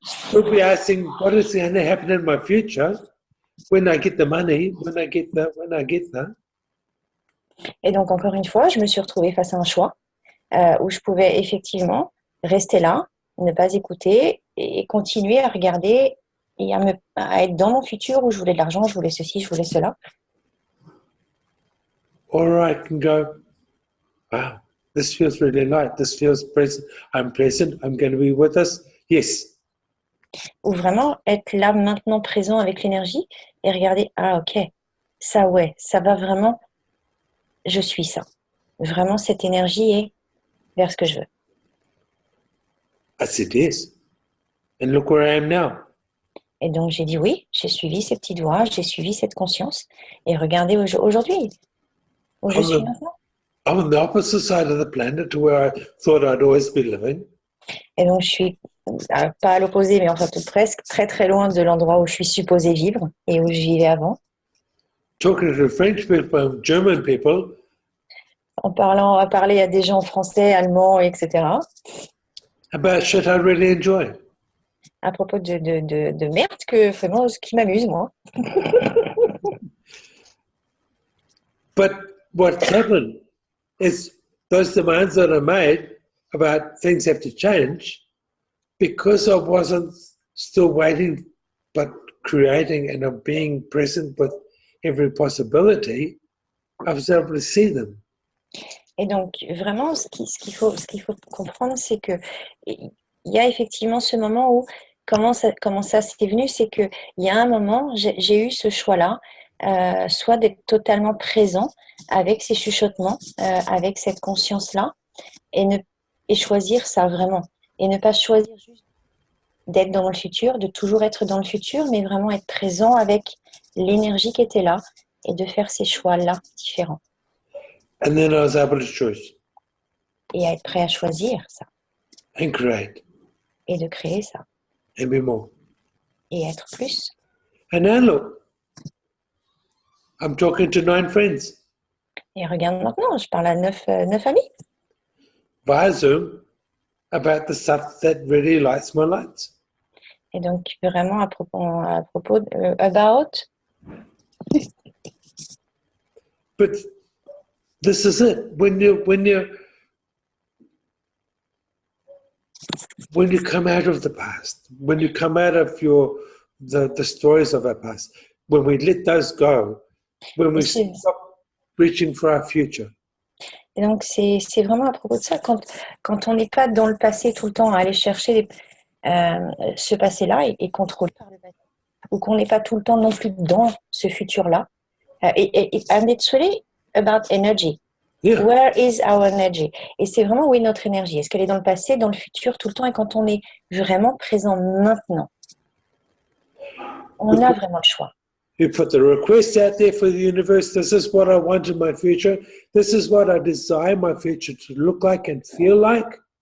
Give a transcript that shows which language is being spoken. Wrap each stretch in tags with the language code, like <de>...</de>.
<en>Could be asking what is going to happen in my future when I get the money, when I get that.</en> <fr>Et donc, encore une fois, je me suis retrouvée face à un choix où je pouvais effectivement rester là, ne pas écouter et continuer à regarder et à être dans mon futur où je voulais de l'argent, je voulais ceci, je voulais cela.</fr> <en>Or I can go, wow, this feels really light. This feels present. I'm going to be with us. Yes.</en> <fr>Ou vraiment être là maintenant présent avec l'énergie et regarder, ah ok, ça ouais, ça va vraiment, je suis ça. Vraiment cette énergie est vers ce que je veux.</fr> <en>I said yes. And look where I am now.</en> <fr>Et donc j'ai dit oui, j'ai suivi ces petites voix, j'ai suivi cette conscience et regardez aujourd'hui où je suis maintenant.</fr> <en>I'm on the opposite side of the planet to where I thought I'd always be living.</en> <fr>Et donc je suis pas à l'opposé, mais enfin tout presque très très loin de l'endroit où je suis supposée vivre et où je vivais avant.</fr> <en>Talking to French people, German people.</en> <fr>À parler à des gens français, allemands, etc.</fr> <en>About shit I really enjoy.</en> <fr>À propos de merde que vraiment ce qui m'amuse moi.</fr> <en>But what's happened is those demands that are made about things have to change, because I wasn't still waiting but creating and I'm being present with every possibility, I was able to see them.</en> <fr>Et donc vraiment ce qu'il faut comprendre, c'est que il y a effectivement ce moment où comment ça s'est venu, c'est que il y a un moment j'ai eu ce choix-là, soit d'être totalement présent avec ces chuchotements, avec cette conscience-là, et choisir ça vraiment, et ne pas choisir juste d'être dans le futur, de toujours être dans le futur, mais vraiment être présent avec l'énergie qui était là et de faire ces choix-là différents.</fr> <en>And then I was able to choose</en> <fr>et à être prêt à choisir ça</fr> <en>and create</en> <fr>et de créer ça</fr> <en>and be more.</en> <fr>et être plus.</fr> <en>And now look, I'm talking to 9 friends</en> <fr>Et regarde maintenant, je parle à 9 amis</fr> <en>via Zoom about the stuff that really lights my lights.</en> <fr>et donc vraiment à propos about.</fr> <en>But this is it. When you come out of the past, when you come out of the stories of our past, when we let those go, when we stop reaching for our future.</en> <fr>Et donc c'est vraiment à propos de ça, quand on n'est pas dans le passé tout le temps à aller chercher ce passé-là et contrôler par le passé, ou qu'on n'est pas tout le temps non plus dans ce futur-là.</fr> <en>And it's really about energy. Yeah. Where is our energy?</en> <fr>Et c'est vraiment où est notre énergie. Est-ce qu'elle est dans le passé, dans le futur, tout le temps, et quand on est vraiment présent maintenant, on a vraiment le choix.</fr> <en>You put the request out there for the universe. This is what I want in my future. This is what I desire my future to look like and feel like.</en>